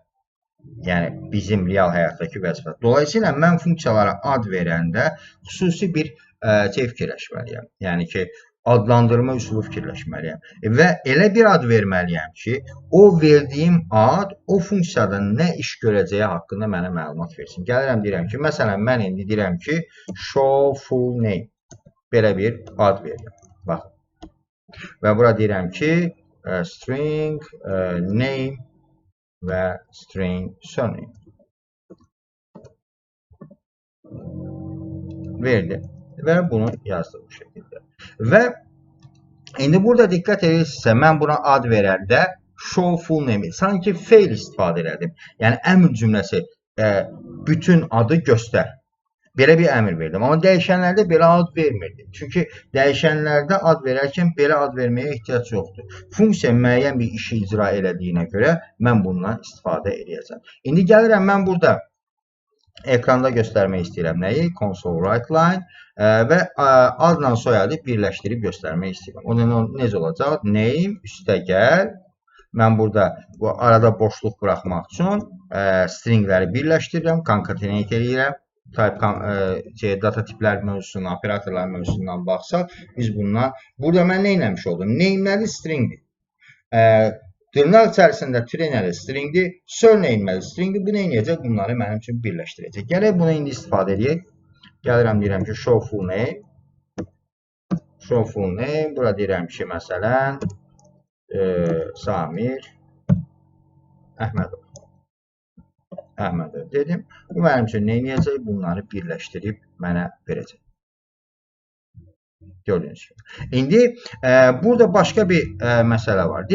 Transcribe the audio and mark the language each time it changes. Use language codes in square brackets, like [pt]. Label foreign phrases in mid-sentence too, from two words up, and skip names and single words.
[az] Yəni bizim real həyatdakı vəzifə. Dolayısıyla mən funksiyalara ad verəndə xüsusi bir fikirləşməliyəm. Yəni ki, adlandırma üsulu fikirləşməliyəm. Və elə bir ad verməliyəm ki, o verdiyim ad o funksiyada nə iş görəcəyi haqqında mənə məlumat versin. Gəlirəm, deyirəm ki, məsələn, mən indi deyirəm ki, [en] show full name. [az] Belə bir ad verirəm. Baxın. Və bura deyirəm ki, [en] string name [az] və [en] string surname. [az] Verdi. Və bunu yazdım bu şəkildə. Və indi burada diqqət edirsinizsə, mən buna ad verəndə [en] show full name, [az] sanki fail istifadə elədim. Yəni, əmr cümləsi bütün adı göstər. Belə bir əmr verdim. Amma dəyişənlərdə belə ad vermirdim. Çünki dəyişənlərdə ad verərkən belə ad verməyə ehtiyac yoxdur. Funksiya müəyyən bir işi icra elədiyinə görə mən bundan istifadə edəcəm. İndi gəlirəm, mən burada ekranda göstərmək istəyirəm nəyi? [en] Console write line [az] və adla soyadı birləşdirib göstərmək istəyirəm. O necə olacaq? Name üstə gəl. Mən burada arada boşluq buraxmaq üçün stringləri birləşdirirəm, concatenate edirəm. Data tiplər mövzusundan, operatorlar mövzusundan baxsaq, biz bundan, burada mən nə eləmiş oldum? Name nədir? Stringdir. Dırnaq içərisində tree nədir? Stringdir. Surname nədir? Stringdir. Bu nə eləyəcək? Bunları mənim üçün birləşdirəcək. Gələk bunu indi istifadə edək. Gəlirəm, deyirəm ki, [en] show full name. Show full name. [az] Burada deyirəm ki, məsələn, Samir Əhmədov. Əhmədov dedim. Bu mənim üçün nə eləyəcək? Bunları birləşdirib mənə verəcək. Gördüyünüz kimi. İndi burada başqa bir məsələ var.